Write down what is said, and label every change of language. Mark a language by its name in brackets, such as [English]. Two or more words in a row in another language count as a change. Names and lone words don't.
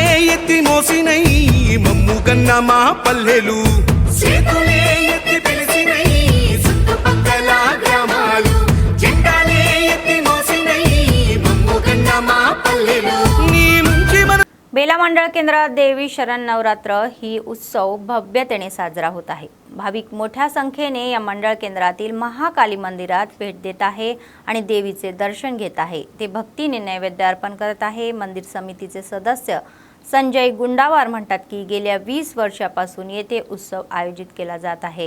[Telugu] ఎత్తి మోసినై మమ్ముగన్న మా పల్లెలు చేతులే ఎత్తి పిలిచినై చుట్టుపక్కల గ్రామాలు జెండాలే ఎత్తి మోసినై మమ్ముగన్న మా పల్లెలు నీ నుంచి మన [Marathi] बेला मंडळ केंद्रात देवी शरण नवरात्र ही उत्सव भव्यतेने साजरा होत आहे. भाविक मोठ्या संख्येने या मंडळ केंद्रातील महाकाली मंदिरात भेट देत आहे आणि देवीचे दर्शन घेत आहे. ते भक्तीने नैवेद्य अर्पण करत आहे. मंदिर समितीचे सदस्य संजय गुंडावार म्हणतात की गेल्या 20 वर्षापासून येथे उत्सव आयोजित केला जात आहे.